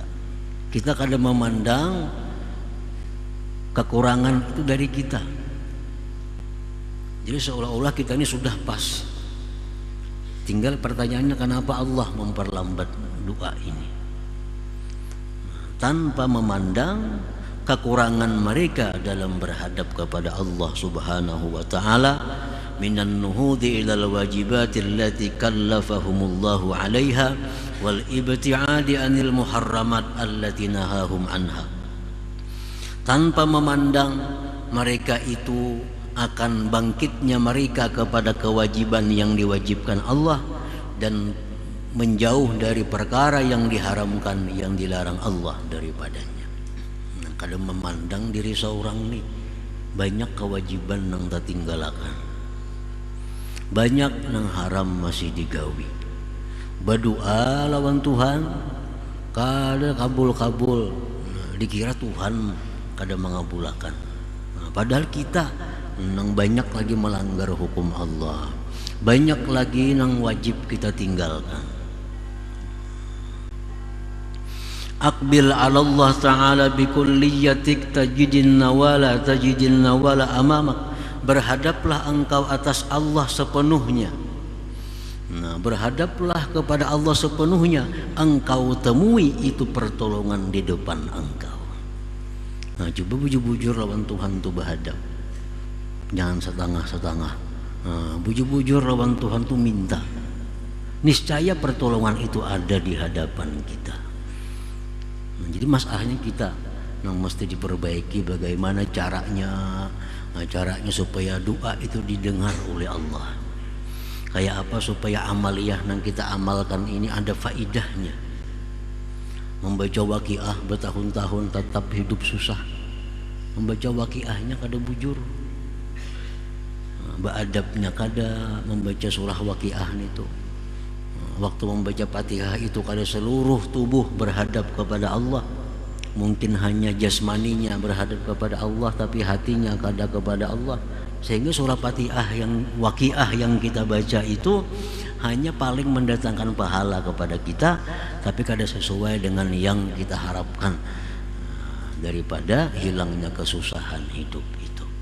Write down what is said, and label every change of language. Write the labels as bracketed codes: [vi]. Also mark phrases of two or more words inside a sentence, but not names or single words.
[id] Kita kadang memandang kekurangan itu dari kita. Jadi seolah-olah kita ini sudah pas. Tinggal pertanyaannya, kenapa Allah memperlambat doa ini? Tanpa memandang kekurangan mereka dalam berhadap kepada Allah [ar] سبحانه وتعالى من النهوض إلى الواجبات التي كلفهم الله عليها والابتعاد عن المحرمات التي نهاهم عنها. [id] Tanpa memandang mereka itu akan bangkitnya mereka kepada kewajiban yang diwajibkan Allah dan menjauh dari perkara yang diharamkan, yang dilarang Allah daripadanya. Nah, kadang memandang diri seorang nih banyak kewajiban yang tertinggalkan, banyak yang haram masih digawi. [bjn] Berdoa lawan Tuhan kada kabul-kabul, dikira Tuhan kada mengabulkan. Padahal kita nang banyak lagi melanggar hukum Allah, banyak lagi nang wajib kita tinggalkan. [ar] أقبل على الله تعالى بكليتك تجد النوال أمامك. [id] Berhadaplah engkau atas Allah sepenuhnya. Nah, berhadaplah kepada Allah sepenuhnya, engkau temui itu pertolongan di depan engkau. Nah, [bjn] coba bujur-bujur lawan Tuhan tu berhadap, jangan setengah-setengah. Bujur-bujur lawan Tuhan tu minta, [id] niscaya pertolongan itu ada di hadapan kita. Nah, jadi masalahnya kita yang mesti diperbaiki bagaimana caranya supaya doa itu didengar oleh Allah. Kayak apa supaya amaliyah yang kita amalkan ini ada faidahnya. [bjn] Membaca waqiah bertahun-tahun tetap hidup susah, membaca waqiahnya kada bujur, beadabnya kada membaca surah waqiah itu. [id] Waktu membaca Fatihah itu kada seluruh tubuh berhadap kepada Allah. Mungkin hanya jasmaninya berhadap kepada Allah, tapi hatinya kada kepada Allah. Sehingga surah Fatihah yang waqiah yang kita baca itu hanya paling mendatangkan pahala kepada kita, tapi kada sesuai dengan yang kita harapkan daripada hilangnya kesusahan hidup itu.